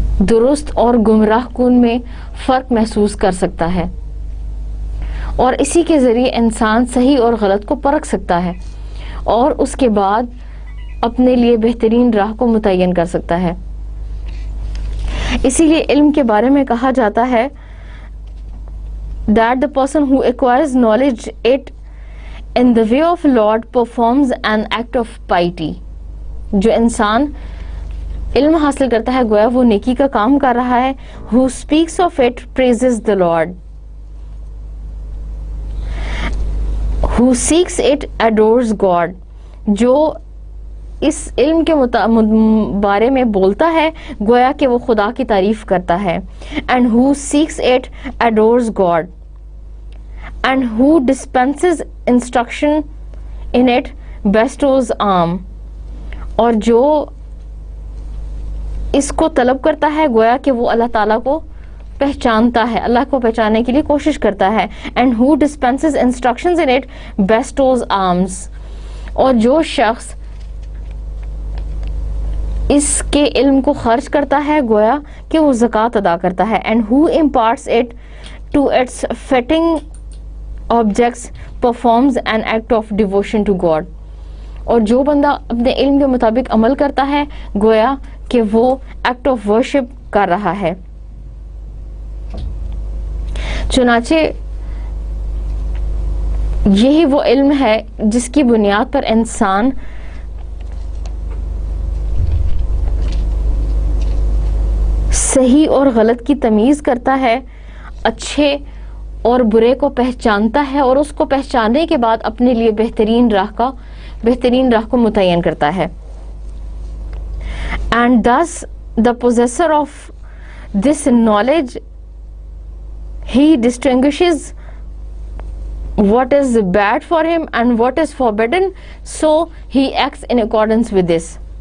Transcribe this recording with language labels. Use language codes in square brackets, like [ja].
[ur] درست اور گمراہ کن میں فرق محسوس کر سکتا ہے، اور اسی کے ذریعے انسان صحیح اور غلط کو پرکھ سکتا ہے اور اس کے بعد اپنے لیے بہترین راہ کو متعین کر سکتا ہے. اسی لیے علم کے بارے میں کہا جاتا ہے [en] that the person who acquires knowledge it in the way of Lord performs an act of piety. [ur] جو انسان علم حاصل کرتا ہے گویا وہ نیکی کا کام کر رہا ہے. [en] who speaks of it praises the Lord. who seeks it adores God. [ur] جو اس علم کے بارے میں بولتا ہے گویا کہ وہ خدا کی تعریف کرتا ہے. [en] and who seeks it adores God. and who dispenses instruction in it bestows alms. [ur] اور جو اس کو طلب کرتا ہے گویا کہ وہ اللہ تعالیٰ کو پہچانتا ہے، اللہ کو پہچاننے کے لیے کوشش کرتا ہے. [en] and who dispenses instructions in it bestows alms. [ur] اور جو شخص اس کے علم کو خرچ کرتا ہے گویا کہ وہ زکوٰۃ ادا کرتا ہے. [en] and who imparts it to its fitting objects performs an act of devotion to God. [ur] اور جو بندہ اپنے علم کے مطابق عمل کرتا ہے گویا کہ وہ [en] act of worship [ur] کر رہا ہے. چنانچہ یہی وہ علم ہے جس کی بنیاد پر انسان صحیح اور غلط کی تمیز کرتا ہے، اچھے اور برے کو پہچانتا ہے اور اس کو پہچاننے کے بعد اپنے لیے بہترین راہ کو متعین کرتا ہے. [en] and thus the possessor of this knowledge he distinguishes what is bad for him and what is forbidden, so he acts in accordance with this.